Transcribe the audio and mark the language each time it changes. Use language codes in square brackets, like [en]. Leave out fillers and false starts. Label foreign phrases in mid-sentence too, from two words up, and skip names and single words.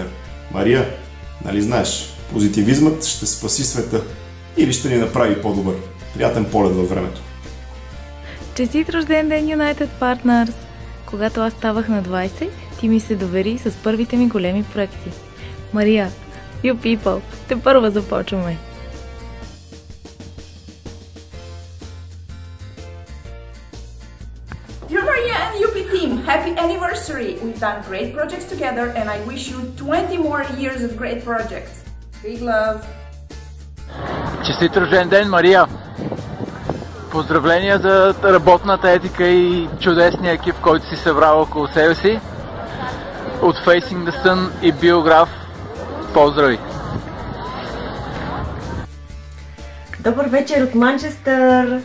[bg] Мария, нали знаеш, позитивизмът ще спаси света или ще ни направи по-добър. Приятен полет във времето. Честит рожден ден, United Partners! Когато аз ставах на 20, ти ми се довери с първите ми големи проекти. Мария, [en] you people, [bg] тепърва започваме! [en] Dear Maria and UP team, happy anniversary! We've done great projects together and I wish you 20 more years of great projects. Big love! [bg] Честит рожден ден, Мария! Поздравления за работната етика и чудесния екип, който си събрал около себе си. От Facing the Sun и Биограф, поздрави! Добър вечер от Манчестър!